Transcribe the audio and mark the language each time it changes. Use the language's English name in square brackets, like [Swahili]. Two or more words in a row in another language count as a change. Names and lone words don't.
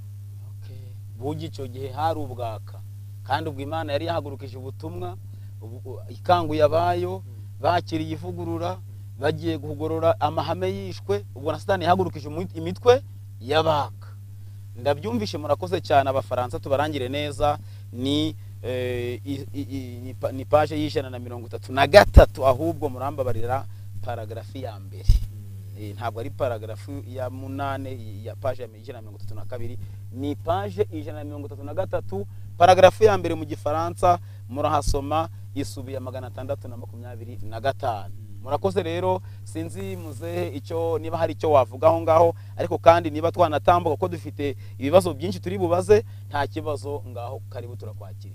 [Kinyarwanda] bugi icyo gihe hari ubwaka kandi ubwo Imana yari yahagurukije ubutumwa ikanguye abayo bakiriye ivugurura bagiye kugorora amahame yishwe ubwo na Satani yahagurukije imitwe y'abaka. Ndabyumvishe murakoze cyane abafaransa tubarangire neza ni page y'133 ahubwo murambabarira paragrafi ya mbere ntabwo ari paragrafu ya 8 ya page ya 132 ni page 133 paragrafu ya mbere mu gifaransa murahasoma isubiye 625. Murakoze rero sinzi muzehe icyo niba hari icyo wavuga aho ngaho ariko kandi niba twanatambuka ko dufite ibibazo byinshi turi bubaze nta kibazo ngaho karibu turakwakiriye.